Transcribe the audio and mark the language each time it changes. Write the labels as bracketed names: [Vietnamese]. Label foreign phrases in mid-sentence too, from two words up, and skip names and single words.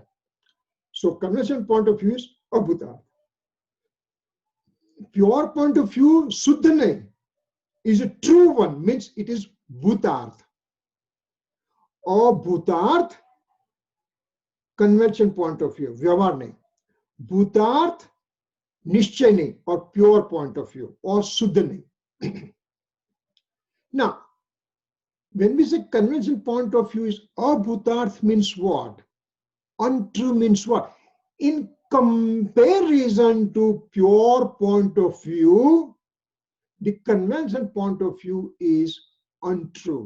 [English] So convention point of view is abhutarth. Pure point of view, Swadhay, is a true one, means it is bhutarth. Or bhutarth, convention point of view, [Hindi] vyavahar nahi. Bhutarth, nishchay nahi, [English] or pure point of view, or Swadhay. Now, when we say convention point of view is abhutarth means what? Untrue means what? In comparison to pure point of view, the conventional point of view is untrue.